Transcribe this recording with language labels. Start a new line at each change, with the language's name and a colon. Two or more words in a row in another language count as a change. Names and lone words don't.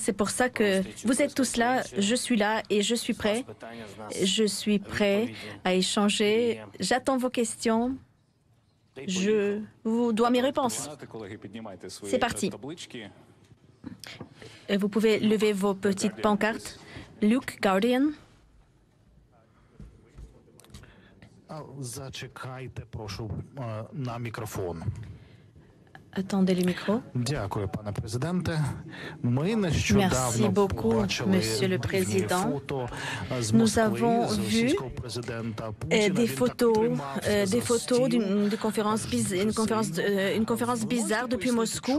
French: C'est pour ça que vous êtes tous là, je suis là et je suis prêt. Je suis prêt à échanger. J'attends vos questions. Je vous dois mes réponses. C'est parti. Vous pouvez lever vos petites pancartes. Luke, Guardian.
Ukrainian: Зачекайте, прошу, на мікрофон.
French: Attendez le micro. Merci beaucoup, Monsieur le Président. Nous avons vu des photos d'une conférence bizarre depuis Moscou.